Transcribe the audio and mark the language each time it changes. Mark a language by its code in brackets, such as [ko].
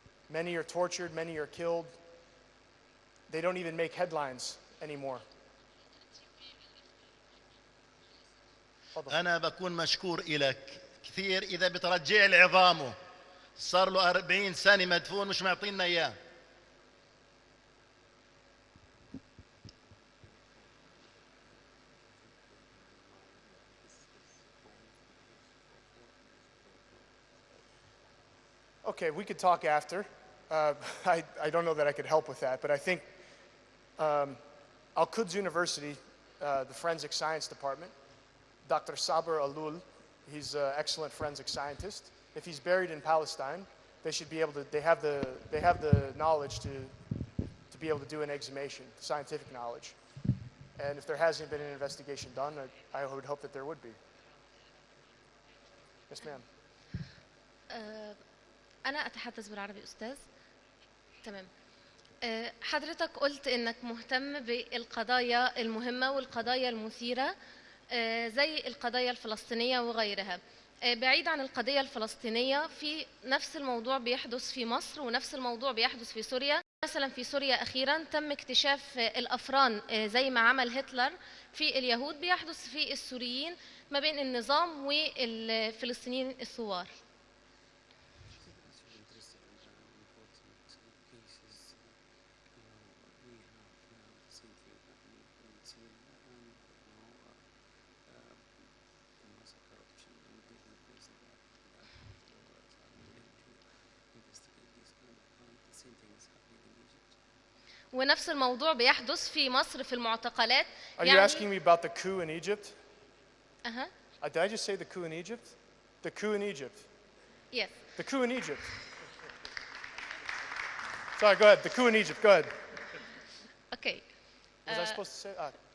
[en] Many are tortured, many are killed. They don't even make headlines anymore. [ar] أنا بكون مشكور إلك كثير إذا بترجع لي عظامه. صار له 40 سنة مدفون مش معطينا إياه. [en] Okay, we could talk after. I don't know that I could help with that, but I think Al-Quds University, the Forensic Science Department, Dr. Saber Alul, he's an excellent forensic scientist. If he's buried in Palestine, they should be able to, they have the knowledge to be able to do an exhumation, scientific knowledge. And if there hasn't been an investigation done, I would hope that there would be. Yes, ma'am. [ar] أنا أتحدث بالعربي أستاذ. تمام. حضرتك قلت إنك مهتم بالقضايا المهمة والقضايا المثيرة زي القضايا الفلسطينية وغيرها. بعيد عن القضية الفلسطينية، في نفس الموضوع بيحدث في مصر ونفس الموضوع بيحدث في سوريا. مثلا في سوريا أخيرا تم اكتشاف الأفران زي ما عمل هتلر في اليهود بيحدث في السوريين ما بين النظام والفلسطينيين الثوار. ونفس الموضوع بيحدث في مصر في المعتقلات. [en] Are you asking me about the coup in Egypt? Uh-huh. Did I just say the coup in Egypt? The coup in Egypt. Yes. The coup in Egypt. Sorry, go ahead. The coup in Egypt. Go ahead. Okay. Was I supposed to say that?